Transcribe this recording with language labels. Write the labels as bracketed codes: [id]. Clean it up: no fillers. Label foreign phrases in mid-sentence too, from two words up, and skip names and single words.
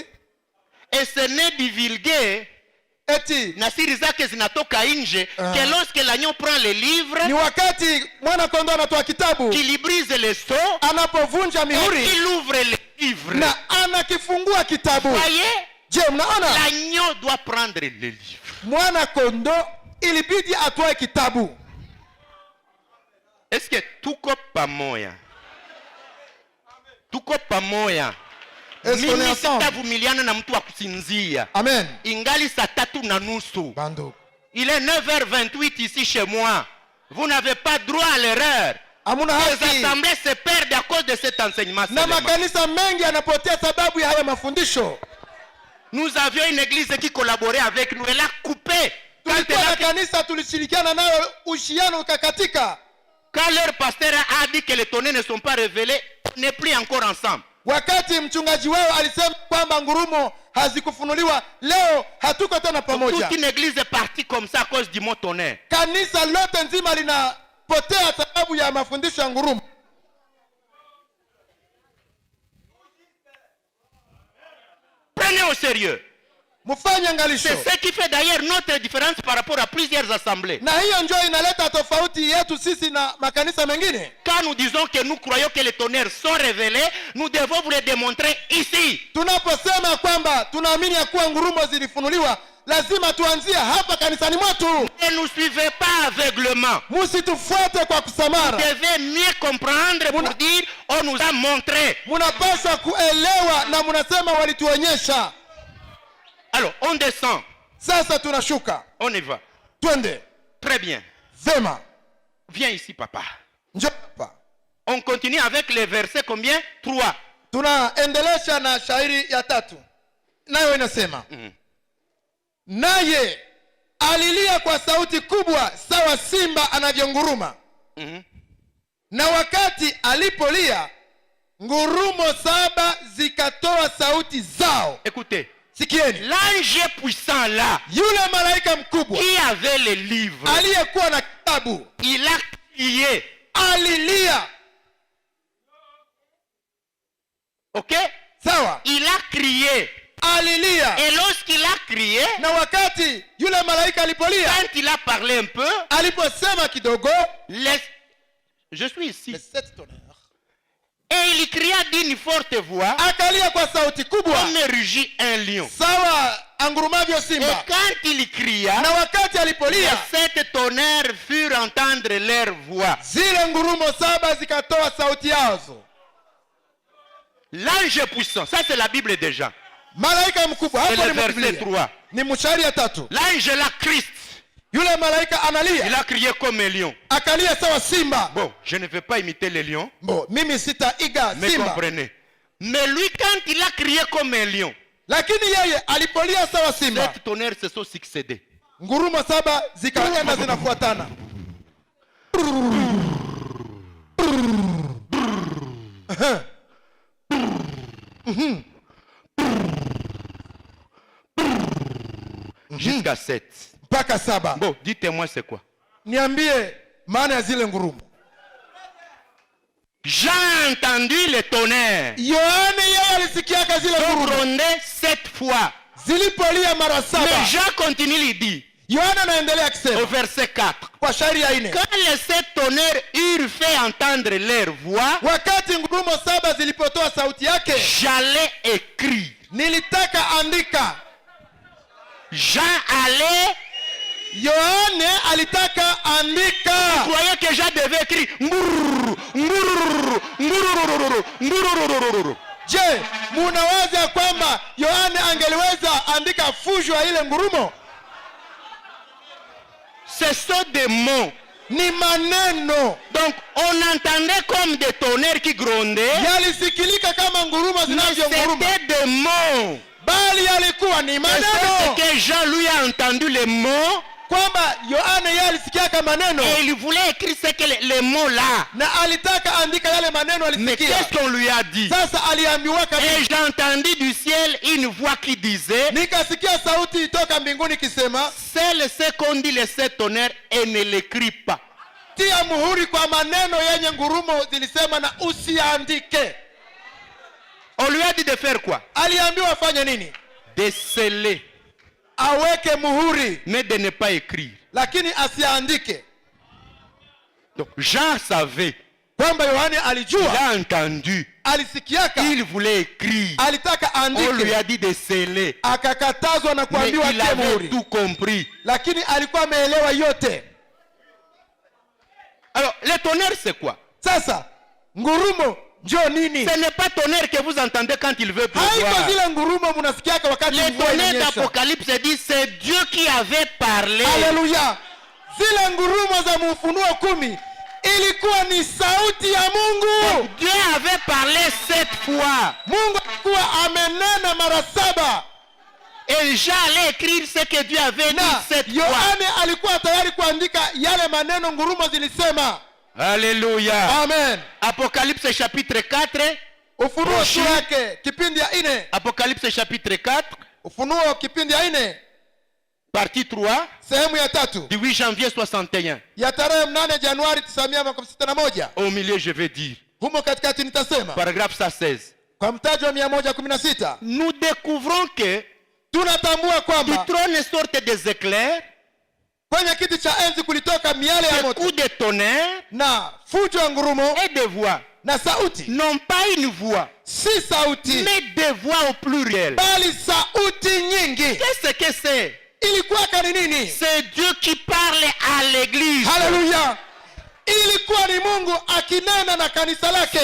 [fr] Et ce n'est divulgué [sw] eti na siri zake zinatoka nje [fr] que lorsque l'agneau prend le livre, [sw] ni wakati mwana kondoo anatoa kitabu, [fr] qu'il brise les sceaux, [sw] anapovunja mihuri, [fr] qu'il ouvre le livre [sw] na anakifungua kitabu. [fr] Voyez, [sw] je mnaona [fr] l'agneau doit prendre le livre. [sw] Mwana kondoo ilibidi atoe kitabu. [fr] Est-ce que [sw] tuko pamoja? Tuko pamoja? Mimi sitavumiliana na mtu wa kusinzia. Amen. Ingali saa 3:30. Bando. [fr] Il est 9h28 ici chez moi. Vous n'avez pas droit à l'erreur. Les assemblées se perdent à cause de cet enseignement. [sw] Na makanisa mengi yanapotea sababu ya haya mafundisho. [fr] Nous avions une église qui collaborait avec nous. Elle a coupé. [sw] Tulikuwa na kanisa tulishirikiana nayo, uhusiano ukakatika. [fr] Quand leur pasteur a dit que les tonnerres ne sont pas révélés, on n'est plus encore ensemble. [sw] Wakati mchungaji wao alisema kwamba ngurumo hazikufunuliwa, leo hatuko tena pamoja. [fr] Toute une église est partie comme ça à cause du mot tonnerre. [sw] Kanisa lote nzima linapotea sababu ya mafundisho ya ngurumo. [fr] Prenez au sérieux. C'est ce qui fait d'ailleurs notre différence par rapport à plusieurs assemblées. [sw] Na hiyo ndio inaleta tofauti yetu sisi na makanisa mengine. [fr] Quand nous disons que nous croyons que les tonnerres sont révélés, nous devons vous les démontrer ici. [sw] Tunaposema kwamba tunaamini ya kuwa ngurumo zilifunuliwa, lazima tuanzie hapa kanisani mwetu. [fr] Ne nous suivez pas aveuglement. [sw] Msitufuate kwa kusamara. [fr] Vous devez mieux comprendre pour dire on nous a montré. [sw] Mnapaswa kuelewa na mnasema walituonyesha. [fr] Alors, on descend. [sw] Sasa tunashuka. [fr] On y va. [sw] Twende. [fr] Très bien. [sw] Vema. [fr] Viens ici, papa. [sw] Njoo hapa. [fr] On continue avec les versets combien? 3. [sw] Tunaendelesha na shairi ya 3. Nayo inasema. Naye alilia kwa sauti kubwa sawa simba anavyonguruma. Na wakati alipolia, ngurumo 7 zikatoa sauti zao. [fr] Écoutez. [sw] Sikieni. [fr] L'ange puissant là, [sw] yule malaika mkubwa [fr] qui avait le livre, [sw] aliyekuwa na kitabu, [fr] il a crié. [sw] Alilia. OK? Sawa. [fr] Il a crié. [sw] Alilia. [fr] Et lorsqu'il a crié, [sw] na wakati yule malaika alipolia, [fr] quand il a parlé un peu, [sw] aliposema kidogo, [fr] je suis ici. Les 7 tonnerres. Et il cria d'une forte voix, [sw] akalia kwa sauti kubwa, [fr] comme rugit un lion. [sw] Sawa angurumavyo simba. [fr] Et quand il cria, [sw] na wakati alipolia, [fr] les 7 tonnerres furent entendre leur voix. [sw] Zile ngurumo 7 zikatoa sauti yazo. [fr] L'ange puissant, ça c'est la Bible déjà. [sw] Malaika mkubwa, hapo ni verset 3. Ni mstari ya 3. [fr] L'ange la Christ. [sw] Yule malaika analia. [fr] Il a crié comme un lion. [sw] Akalia sawa simba. [fr] Bon, je ne vais pas imiter les lions. Bon, [sw] mimi sitaiga simba. [fr] Mais comprenez. Mais lui quand il a crié comme un lion, [sw] lakini yeye alipolia sawa simba, [fr] 7 tonnerres se sont succédés. [sw] ngurumo 7 zikaenda zinafuatana. [fr] Jusqu'à 7. [sw] Mpaka 7. [fr] Bon, dites-moi c'est quoi? [sw] Niambie maana ya zile ngurumo. [fr] J'ai entendu le tonnerre. [sw] Yohane yeye alisikia zile ngurumo [fr] gronder 7 fois. [sw] Zilipolia mara 7. [fr] Mais Jean continue il dit. [sw] Yohana anaendelea kusema [fr] Au verset 4. [sw] Kwa shairi ya 4. [fr] Quand les 7 tonnerres eurent fait entendre leur voix, [sw] wakati ngurumo 7 zilipotoa sauti yake, [fr] j'allais écrire. [sw] Nilitaka andika. [fr] Jean allait. [sw] Yohane alitaka andika. [fr] Vous croyez que Jean devait écrire [sw] Je, munawaza kwamba Yohane angeliweza andika fujo ya ile ngurumo? [fr] Ce sont des mots. [sw] Ni maneno. [fr] Donc on entendait comme des tonnerres qui grondaient. [sw] Yalisikilika kama ngurumo zinavyonguruma. [fr] C'était des mots. [sw] Bali yalikuwa ni maneno. [fr] C'est que Jean lui a entendu les mots. [sw] Kwamba Yohane yeye alisikia kama maneno. [fr] Et il voulait écrire ce que les mots là. [sw] Na alitaka andika yale maneno alisikia. [fr] Mais qu'est-ce qu'on lui a dit? [sw] Sasa aliambiwa kabisa. [fr] Et j'ai entendu du ciel une voix qui disait, [sw] nikasikia sauti itoka mbinguni kisema, [fr] c'est ce qu'on dit les 7 tonnerres et ne l'écris pas. [sw] Tia muhuri kwa maneno yenye ngurumo zilisema na usiandike. [fr] On lui a dit de faire quoi? [sw] Aliambiwa afanye nini? [fr] De sceller. [sw] Aweke muhuri. [fr] Mais de ne pas écrire. [sw] Lakini asiandike. [fr] Donc Jean savait. [sw] Kwamba Yohane alijua. [fr] Il a entendu. [sw] Alisikiaka. [fr] Il voulait écrire. [sw] Alitaka andike. [fr] On lui a dit de sceller. [sw] Akakatazwa na kuambiwa [fr] mais il avait tout compris. [sw] Lakini alikuwa ameelewa yote. [fr] Alors, les tonnerres c'est quoi? [sw] Sasa, ngurumo ndio nini? [fr] Ce n'est pas tonnerre que vous entendez quand il veut pleuvoir. [sw] Haiko zile ngurumo mnasikiaka wakati mvua inanyesha. [fr] Les tonnerres d'Apocalypse dit c'est Dieu qui avait parlé. Alléluia. [sw] Zile ngurumo za Ufunuo 10 ilikuwa ni sauti ya Mungu. [fr] Donc, Dieu avait parlé 7 fois. [sw] Mungu alikuwa amenena mara 7. [fr] Et Jean allait écrire ce que Dieu avait dit 7 fois. [sw] Yohane alikuwa tayari kuandika yale maneno ngurumo zilisema. Alléluia. Amen. [fr] Apocalypse chapitre 4. [sw] Ufunuo yake kipindi ya 4. [fr] Apocalypse chapitre 4. [sw] Ufunuo kipindi ya 4. [fr] Partie 3. [sw] Sehemu ya 3. [fr] Du 8 janvier 61. [sw] Ya tarehe 8 Januari 1961. [fr] Au milieu je vais dire. [sw] Humo katikati nitasema. [fr] Paragraphe 116. [sw] Kwa mtajo wa 116. [fr] Nous découvrons que [sw] tunatambua kwamba [fr] du trône sortent des éclairs. [sw] Kwenye kiti cha enzi kulitoka miale ya moto. [fr] Des coups de tonnerre. [sw] Na fujo ya ngurumo. [fr] Et des voix. [sw] Na sauti. [fr] Non pas une voix. [sw] Si sauti. [fr] Mais des voix au pluriel. [sw] Bali sauti nyingi. [fr] Qu'est-ce que c'est? [sw] Ilikuwa ni nini? [fr] C'est Dieu qui parle à l'église. Hallelujah. [sw] Ilikuwa ni Mungu akinena na kanisa lake.